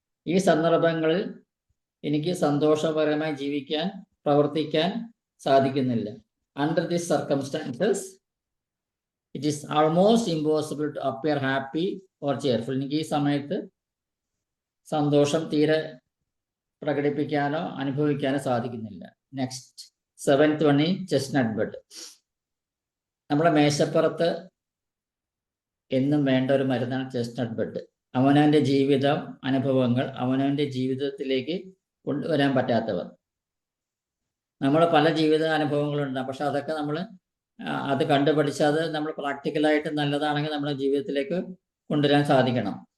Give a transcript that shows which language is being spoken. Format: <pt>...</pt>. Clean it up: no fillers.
<ml>ഈ സന്ദർഭങ്ങളിൽ എനിക്ക് സന്തോഷപരമായി ജീവിക്കാൻ, പ്രവർത്തിക്കാൻ സാധിക്കുന്നില്ല.</ml> <en>Under these circumstances it is almost impossible to appear happy or cheerful.</en> <ml>എനിക്ക് ഈ സമയത്ത് സന്തോഷം തീരെ പ്രകടിപ്പിക്കാനോ അനുഭവിക്കാനോ സാധിക്കുന്നില്ല.</ml> <en>Next 7th one is chestnut bud.</en> <ml>നമ്മുടെ മേശപ്പുറത്ത് എന്നും വേണ്ട ഒരു മരുന്നാണ് ചെസ്റ്റ്നട്ട് ബഡ്. അവനവൻ്റെ ജീവിതം, അനുഭവങ്ങൾ അവനവൻ്റെ ജീവിതത്തിലേക്ക് കൊണ്ടുവരാൻ പറ്റാത്തവർ. നമ്മൾ പല ജീവിത അനുഭവങ്ങളുണ്ടാകും, പക്ഷെ അതൊക്കെ നമ്മൾ അത് കണ്ടുപഠിച്ച് അത് നമ്മൾ പ്രാക്ടിക്കലായിട്ട് നല്ലതാണെങ്കിൽ നമ്മുടെ ജീവിതത്തിലേക്ക് കൊണ്ടുവരാൻ സാധിക്കണം.</ml>